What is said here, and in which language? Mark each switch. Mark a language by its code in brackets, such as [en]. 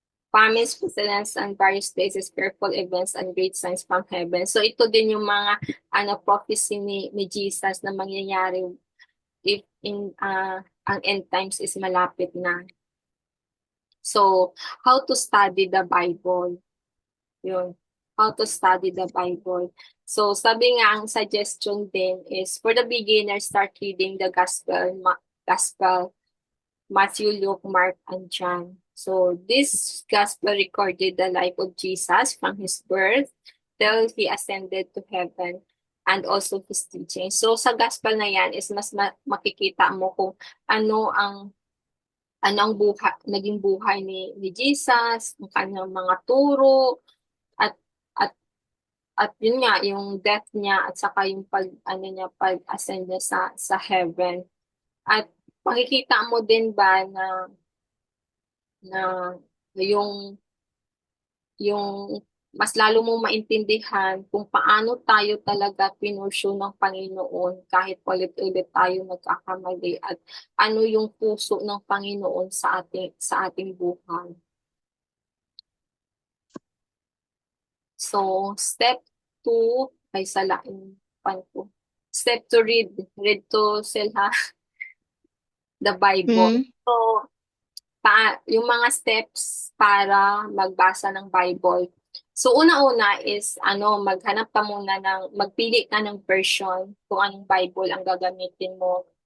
[en] Famines, pestilence, and various places, fearful events, and great signs from heaven. [tl] So, ito din yung mga prophecy ni Jesus na mangyayari if ang end times is malapit na. [en] So, how to study the Bible? Yun. How to study the Bible. So, [tl] sabi nga, ang suggestion din is, [en] for the beginner, start reading the Gospel, Matthew, Luke, Mark, and John. So, this Gospel recorded the life of Jesus from his birth till he ascended to heaven and also his teaching. [tl] So, sa Gospel na yan is mas makikita mo kung ano ang naging buhay ni Jesus, ang kanyang mga turo, at at at yun nga yung death niya at saka yung pag-ascend niya sa heaven. At makikita mo din ba na yung mas lalo mong maintindihan kung paano tayo talaga pinursue ng Panginoon kahit ulit-ulit tayo nagkakamali at ano yung puso ng Panginoon sa ating buhay. So, step 2 ay salain pan ko. [en] Step 2, read to sell ha, the Bible. Hmm? [tl] So, yung mga steps para magbasa ng Bible. So, una-una is, maghanap ka muna magpili ka ng version kung anong Bible ang gagamitin mo.